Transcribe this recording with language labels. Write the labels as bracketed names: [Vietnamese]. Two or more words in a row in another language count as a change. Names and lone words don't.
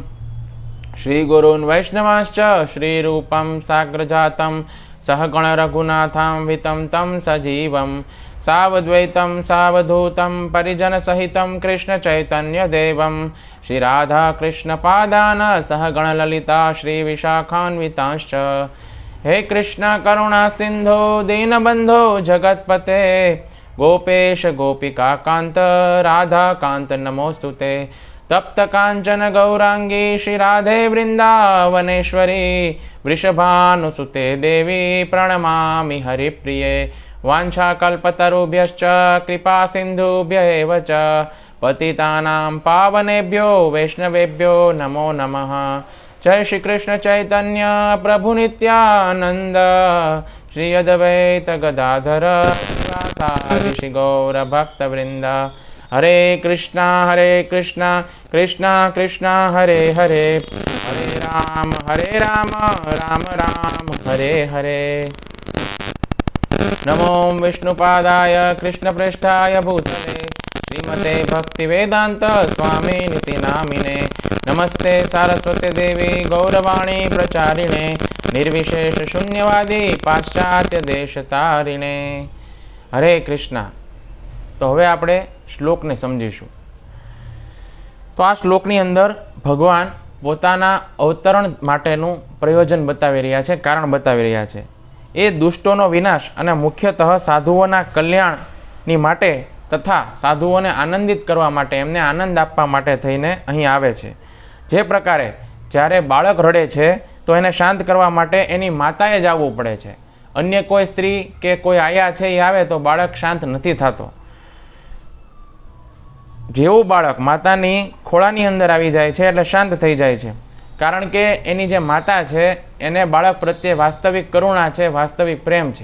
[Sanskrit] શ્રીગુરૂन् વૈષ્ણવાંશ્ચ શ્રીરૂપં સાગ્રજાतं સહગણ રઘુનાથાન્વિतं तं સજીવં સાવદ્વૈतं સાવધૂतं પરિજનસહિतं કૃષ્ણ ચૈતન્યદેવં શ્રી રાધા કૃષ્ણ પાદાન સહગણ લલિતા શ્રી વિશાખાન્વિતાંશ્ચ. હે કૃષ્ણ કરુણા સિંધો દીનબંધો જગતપતે गोपेश गोपिकान्त राधाकान्त नमोस्तुते। तप्त कांचन गौरांगी श्री राधे वृंदावनेश्वरी वृषभानुसुते देवी प्रणमामि हरिप्रिये। वाञ्छाकल्पतरुभ्यश्च कृपा सिन्धुभ्य एव च पतितानां पावनेभ्यो वैष्णवेभ्यो नमो नमः। जय श्री कृष्ण चैतन्य प्रभु नित्यानंद श्री अद्वैत गदाधर श्रीवासादि श्री गौर भक्त वृंद। हरे कृष्णा कृष्णा कृष्णा हरे हरे, हरे राम राम राम हरे हरे। नमो विष्णुपादाय कृष्णप्रेष्ठाय भूतले श्रीमते भक्तिवेदांत स्वामी निति नामिने। नमस्ते सारस्वती देवी गौरवाणी प्रचारिणे निर्विशेष शून्यवादी पाश्चात्य देशतारिणे। हरे कृष्णा। [Gujarati] તો હવે આપણે શ્લોકને સમજીશું। તો આ શ્લોકની અંદર ભગવાન પોતાના અવતરણ માટેનું પ્રયોજન બતાવી રહ્યા છે, કારણ બતાવી રહ્યા છે, कारण बतावी रह्या छे। એ દુષ્ટોનો વિનાશ અને મુખ્યતઃ સાધુઓના કલ્યાણની માટે તથા સાધુઓને આનંદિત કરવા માટે, એમને આનંદ આપવા માટે થઈને અહીં આવે છે। જે પ્રકારે જ્યારે બાળક રડે છે તો એને શાંત કરવા માટે એની માતાએ જ આવવું પડે છે। અન્ય કોઈ સ્ત્રી કે કોઈ આયા છે એ આવે તો બાળક શાંત નથી થતો। જેવું બાળક માતાની ખોળાની અંદર આવી જાય છે એટલે શાંત થઈ જાય છે, કારણ કે એની જે માતા છે એને બાળક પ્રત્યે વાસ્તવિક કરુણા છે, વાસ્તવિક પ્રેમ છે।